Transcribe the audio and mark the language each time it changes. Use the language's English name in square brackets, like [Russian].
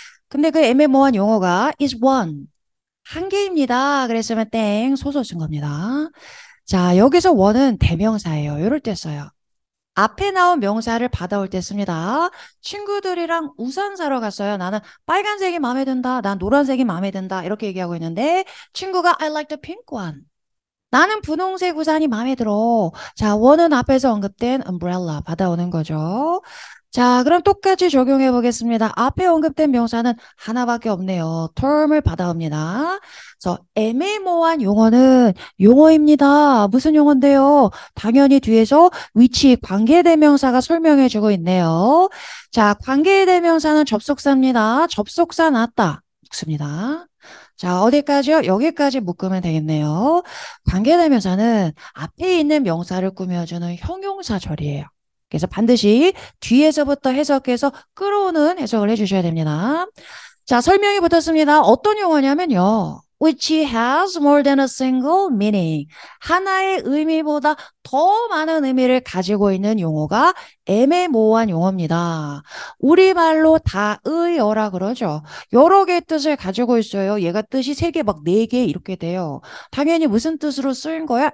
[Korean] 근데 그 애매모호한 용어가 is one. 한 개입니다. 그랬으면 땡, 소설 쓴 겁니다. 자, 여기서 one은 대명사예요. 이럴 때 써요. 앞에 나온 명사를 받아올 때 씁니다. 친구들이랑 우산 사러 갔어요. 나는 빨간색이 마음에 든다. 난 노란색이 마음에 든다. 이렇게 얘기하고 있는데 친구가 [English] I like the pink one. [Korean] 나는 분홍색 우산이 마음에 들어. 자, 원은 앞에서 언급된 umbrella 받아오는 거죠. 자, 그럼 똑같이 적용해 보겠습니다. 앞에 언급된 명사는 하나밖에 없네요. term을 받아옵니다. 그래서 애매모호한 용어는 용어입니다. 무슨 용어인데요? 당연히 뒤에서 위치 관계대명사가 설명해 주고 있네요. 자, 관계대명사는 접속사입니다. 접속사 나왔다. 묻습니다. 자, 어디까지요? 여기까지 묶으면 되겠네요. 관계대명사는 앞에 있는 명사를 꾸며주는 형용사절이에요. 그래서 반드시 뒤에서부터 해석해서 끌어오는 해석을 해주셔야 됩니다. 자, 설명이 붙었습니다. 어떤 용어냐면요. [English] which has more than a single meaning. [Korean] 하나의 의미보다 더 많은 의미를 가지고 있는 용어가 애매모호한 용어입니다. 우리말로 다의어라 그러죠. 여러 개의 뜻을 가지고 있어요. 얘가 뜻이 세 개, 막 네 개 이렇게 돼요. 당연히 무슨 뜻으로 쓰인 거야?